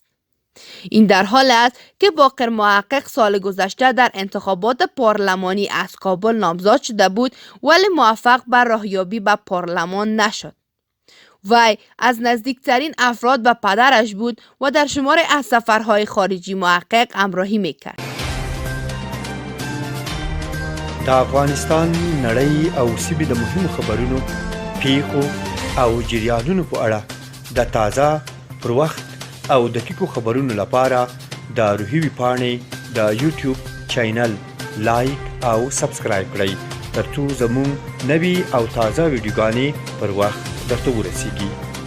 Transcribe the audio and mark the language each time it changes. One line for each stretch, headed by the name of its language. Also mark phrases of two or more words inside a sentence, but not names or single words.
Persian: این در حال است که باقر محقق سال گذشته در انتخابات پارلمانی از کابل نامزد شده بود ولی موفق به راهیابی به پارلمان نشد. وی از نزدیکترین افراد به پدرش بود و در شماری از سفرهای خارجی محقق همراهی میکرد.
Pashto: د افغانستان نړۍ او سیمې د مهمو خبرونو پیښو او جریانونو په اړه د تازه پر وخت او دقیقو خبرونو لپاره د روحي ویبپاڼې د یوټیوب چینل لایک او سبسکرایب کړئ ترڅو زموږ نوي او تازه ویډیوګانې پر وخت درته ورسیږي.